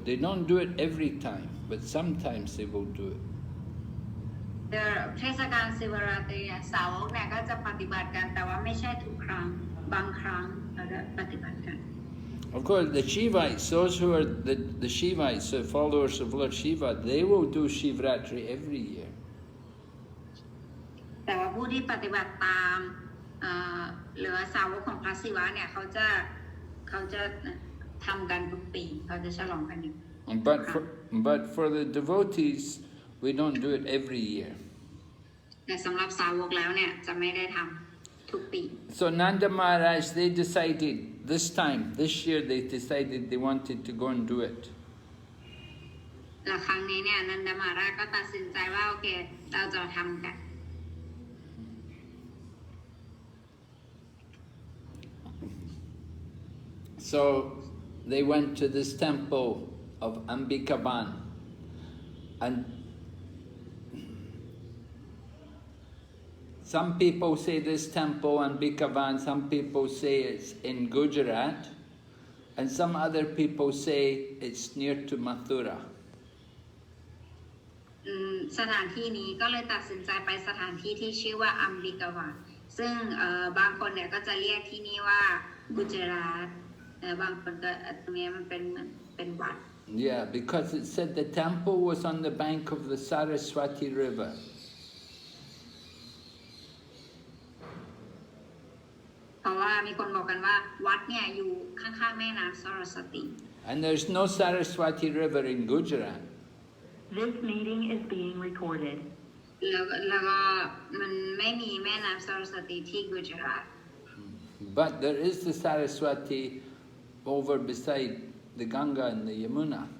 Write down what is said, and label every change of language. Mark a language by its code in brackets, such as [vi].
[en] They don't do it every time, but sometimes they will do it. [th] เทศกาลสิบราตรีสาวกเนี่ยก็จะปฏิบัติกันแต่ว่าไม่ใช่ทุกครั้งบางครั้งเราจะปฏิบัติกัน [en] Of course, the Shivites, those who are the Shivites, the followers of Lord Shiva, they will do Shivratri every year. [th] แต่ว่าผู้ที่ปฏิบัติตามหรือสาวกของพระศิวะเนี่ยเขาจะทำกันทุกปีเขาจะฉลองกันอยู่ [en] But for the devotees, we don't do it every year. [th] แต่สำหรับสาวกแล้วเนี่ยจะไม่ได้ทำทุกปี [en] So Nanda Maharaj, they decided this year they decided they wanted to go and do it. [th] แล้วครั้งนี้เนี่ยนันดามาราชก็ตัดสินใจว่าโอเคเราจะทำกัน [en] So they went to this temple of Ambikavan, and some people say this temple Ambikavan, some people say it's in Gujarat, and some other people say it's near to Mathura. [th] สถานที่นี้ก็เลยตัดสินใจไปสถานที่ที่ชื่อว่าอัมบิกาวานซึ่งบางคนเนี่ยก็จะเรียกที่นี่ว่ากุจราตบางคนก็ตรงนี้มันเป็นวัด [en] Yeah, because it said the temple was on the bank of the Saraswati River. [th] เพราะว่ามีคนบอกกันว่าวัดเนี่ยอยู่ข้างๆแม่น้ำสรสติ [en] And there's no Saraswati River in Gujarat. This meeting is being recorded. [th] แล้วก็มันไม่มีแม่น้ำสรสติที่กุจราต [en] But there is the Saraswati over beside the Ganga and the Yamuna.